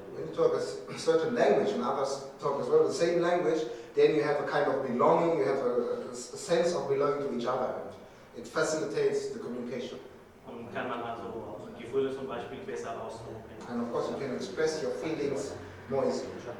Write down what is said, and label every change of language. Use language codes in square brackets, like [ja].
[en] When you talk a certain language and others talk as well the same language, then you have a kind of belonging, you have a sense of belonging to each other. And it facilitates the communication. [de] Und kann man also Gefühle zum Beispiel besser ausdrücken. [en] And of course you can express your feelings more easily.